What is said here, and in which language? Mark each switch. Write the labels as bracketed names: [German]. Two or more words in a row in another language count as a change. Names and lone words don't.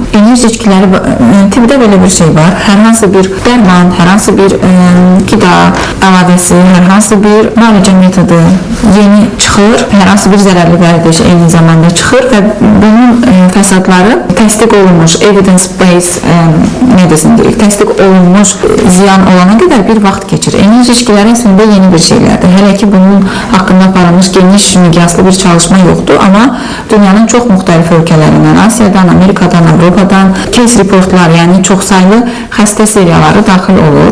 [Azerbaijani] Enerji içkiləri, tibbdə belə bir şey var. Hər hansı bir dərman, hər hansı bir qida əlavəsi, hər hansı bir müalicə metodu yeni çıxır, hər hansı bir zərərli vərdiş eyni zamanda çıxır və bunun fəsadları təsdiq olunmuş, [English] evidence-based medicine [Azerbaijani] deyirik, təsdiq olunmuş ziyan olana qədər bir vaxt keçir. Enerji içkiləri əslində yeni bir şeylərdir. Hələ ki, bunun haqqında aparılmış geniş miqyaslı bir çalışma yoxdur, amma dünyanın çox müxtəlif ölkələrindən, Asiyadan, Amerikadan, Avropadan [English] case reportlar, [Azerbaijani] yəni çoxsaylı xəstə seriyaları daxil olur.